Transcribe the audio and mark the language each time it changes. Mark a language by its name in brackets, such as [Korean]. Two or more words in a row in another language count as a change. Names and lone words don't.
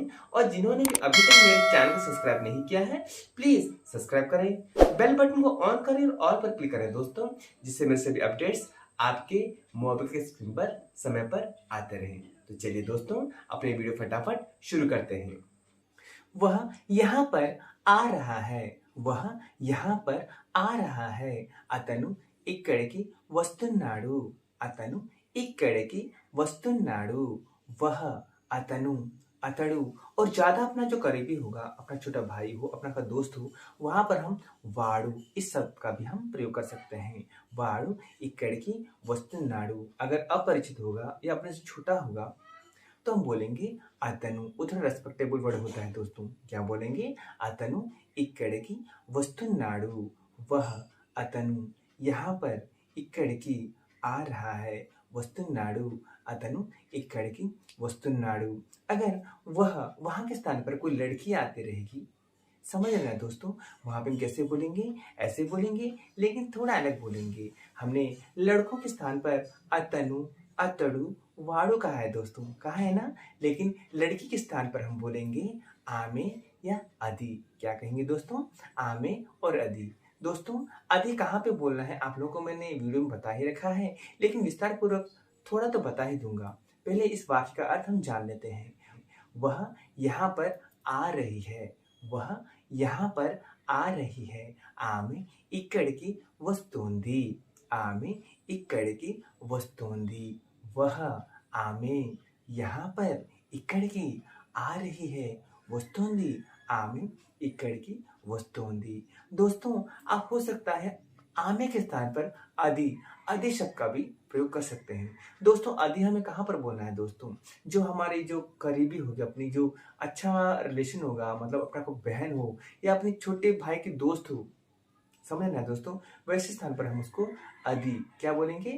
[Hindi] और जिन्होंने भी अभी तक मेरे चैनल को सब्सक्राइब नहीं किया है प्लीज सब्सक्राइब करें, [English] bell button [Hindi] को ऑन करें और ऑल पर क्लिक करें दोस्तों, जिससे मेरे सभी अपडेट्स आपके मोबाइल के स्क्रीन पर समय पर आते रहें। तो चलिए दोस्तों, अपने वीडियो फटाफट शुरू करते हैं। वह यहाँ पर आ रहा है, वह यहाँ पर आ रहा है, [Telugu] అతను ఇక్కడికి వస్తున్నాడు, అతను ఇక్కడికి వస్తున్నాడు, वह, అతను, अतड़ू। [Hindi] और ज्यादा अपना जो करीबी होगा, अपना छोटा भाई हो, अपना का दोस्त हो, वहां पर हम वाड़ू इस शब्द का भी हम प्रयोग कर सकते हैं। [Telugu] वाड़ू इక్కడికి వస్తున్నాడు। [Hindi] अगर अपरिचित होगा या अपने से छोटा होगा तो हम बोलेंगे అతను। उधर [English] respectable word [Hindi] होता है दोस्तों, क्या बोलेंगे? [Telugu] అతను ఇక్కడికి వస్తున్నాడు, [Hindi] वह, అతను यहाँ पर ఇక్కడికి आ रहा है, [Telugu] వస్తున్నాడు, అతను ఇక్కడికి వస్తున్నాడు। [Hindi] अगर वह वहां के स्थान पर कोई लड़की आती रहेगी, समझ रहे हैं दोस्तों, वहां पे हम कैसे बोलेंगे? ऐसे बोलेंगे, लेकिन थोड़ा अलग बोलेंगे। हमने लड़कों के स्थान पर [Telugu] అతను, అతడు, వాడు [Hindi] कहा है दोस्तों, कहा है ना। लेकिन लड़की के स्थान पर हम बोलेंगे आमे या अदी। क्या कहेंगे दोस्तों? आमे और अदी। दोस्तों, अदी कहाँ पे बोलना है आप लोगों को मैंने वीडियो में बता ही रखा है, लेकिन विस्तार पूर्वक थोड़ा तो बता ही दूंगा। पहले इस वाक्य का अर्थ हम जान लेते हैं। वह यहाँ पर आ रही है, वह यहाँ पर आ रही है, [Telugu] ఆమె ఇక్కడికి వస్తోంది, ఆమె ఇక్కడికి వస్తోంది, [Hindi] वह, ఆమె यहाँ पर ఇక్కడికి आ रही है, [Telugu] వస్తోంది, ఆమె ఇక్కడికి వస్తోంది। [Hindi] दोस्तों, आप हो सकता है आमे के स्थान पर आदि आदि शब्द का भी प्रयोग कर सकते हैं। दोस्तों, आदि हमें कहाँ पर बोलना है दोस्तों? जो हमारी जो करीबी होगी, अपनी जो अच्छा रिलेशन होगा, मतलब अपना कोई बहन हो या अपने छोटे भाई की दोस्त हो, समझ ना दोस्तों, वैसे स्थान पर हम उसको अदी क्या बोलेंगे?